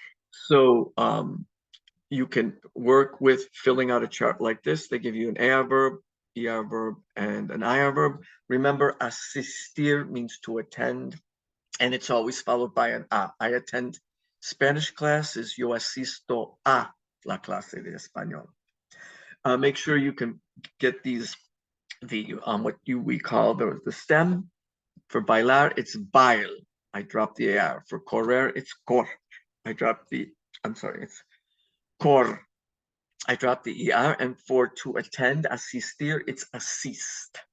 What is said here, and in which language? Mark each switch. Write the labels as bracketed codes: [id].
[en] So you can work with filling out a chart like this. They give you an AR verb, ER verb, and an IR verb. Remember, asistir means to attend, and it's always followed by an A. I attend Spanish classes. [es] Yo asisto a la clase de español. [en] Make sure you can get these, what we call the stem. For bailar, it's bail. I drop the AR. For correr, it's cor. I drop the, I'm sorry, it's cor. I drop the ER, and for to attend, asistir, it's assist.